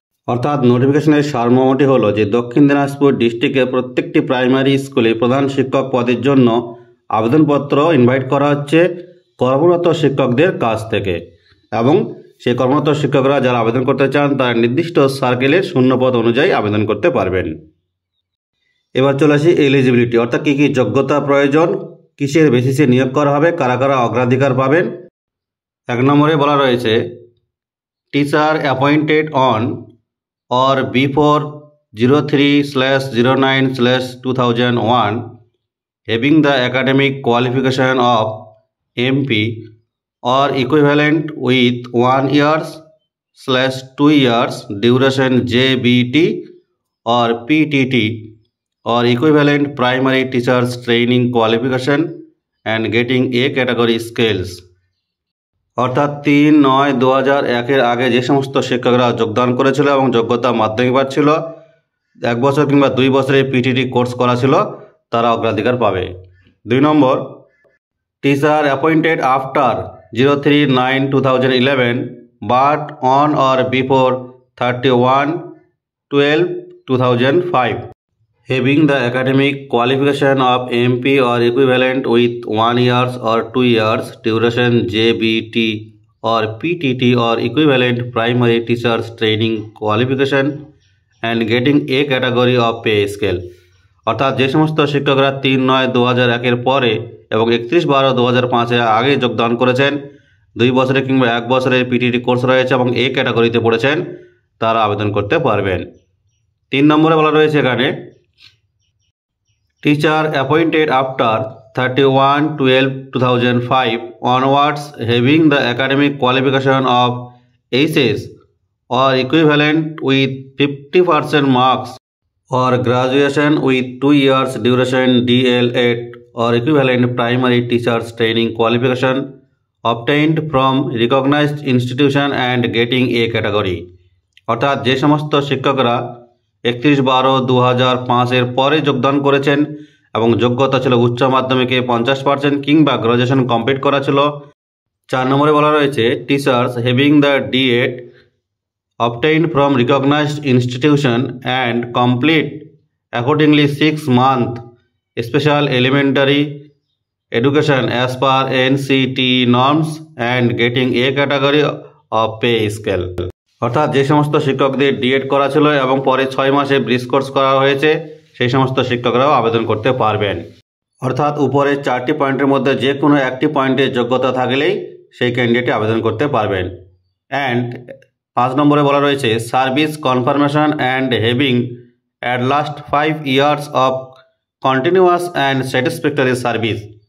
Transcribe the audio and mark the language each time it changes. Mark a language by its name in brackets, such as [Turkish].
[Bangla] অর্থাৎ নোটিফিকেশনের সারমর্মটি হলো যে দক্ষিণ দিনাজপুর ডিস্ট্রিক্টের প্রত্যেকটি প্রাইমারি স্কুলে প্রধান শিক্ষক পদের জন্য আবেদনপত্র ইনভাইট করা হচ্ছে কর্মরত শিক্ষকদের কাছ থেকে, এবং সেই কর্মরত শিক্ষকরা যারা আবেদন করতে চান তারা নির্দিষ্ট সার্কেলের শূন্যপদ অনুযায়ী আবেদন করতে পারবেন। এবার চলে আসি এলিজিবিলিটি, অর্থাৎ কী কী যোগ্যতা প্রয়োজন, কিসের বেসিসে নিয়োগ করা হবে, কারা কারা অগ্রাধিকার পাবেন। 1 নম্বরে বলা রয়েছে, [English] Teacher appointed on or before 03/09/2001, having the academic qualification of MP or equivalent with 1 years/2 years duration JBT or PTT or equivalent primary teachers training qualification and getting A category scales. [Bangla] অর্থাৎ 3/9/2001 আগে যে সমস্ত শিক্ষকরা যোগদান করেছিল এবং যোগ্যতা মাধ্যমিক পাস ছিল, 1 বছর কিংবা 2 বছরের পিটিটি কোর্স করা ছিল, তারা অগ্রাধিকার পাবে। 2 নম্বর, [English] Teacher appointed after 03/9/2011 but on or before 31/12/2005, having the academic qualification of MP or equivalent with 1 years or 2 years duration JBT or PTT or equivalent primary teachers training qualification and getting A category of pay scale. [Bangla] অর্থাৎ যে সমস্ত শিক্ষকরা 3/9/2001 পরে এবং 31/12/2005 আগে যোগদান করেছেন, 2 বছরের কিংবা 1 বছরের পিটিটি কোর্স রয়েছে এবং A ক্যাটাগরিতে পড়েছেন, তারা আবেদন করতে পারবেন। 3 নম্বরে বলা রয়েছে এখানে, [English] teacher appointed after 31/12/2005 onwards having the academic qualification of HS or equivalent with 50% marks or graduation with 2 years duration DL8 or equivalent primary teachers training qualification obtained from recognized institution and getting A category. [Bangla] অর্থাৎ যে সমস্ত শিক্ষকরা 31/12/2005 পরে যোগদান করেছেন এবং যোগ্যতা ছিল উচ্চ মাধ্যমিকে 50% কিংবা গ্রাজুয়েশন কমপ্লিট করা ছিল। 4 নম্বরে বলা রয়েছে, [English] Teachers having the D.Ed obtained from recognized institution and complete accordingly 6 month special elementary education as per NCT norms and getting A category of pay scale. [Bangla] অর্থাৎ যে সমস্ত শিক্ষকদের D.Ed করা ছিল এবং পরে 6 মাসে ব্রিজ কোর্স করা হয়েছে, সেই সমস্ত শিক্ষকরাও আবেদন করতে পারবেন। অর্থাৎ উপরে 4টি পয়েন্টের মধ্যে যে কোনো একটি পয়েন্টের যোগ্যতা থাকলেই সেই ক্যান্ডিডেট আবেদন করতে পারবেন। [English] and [Bangla] 5 নম্বরে বলা রয়েছে, [English] Service confirmation and having at last 5 years of continuous and satisfactory service.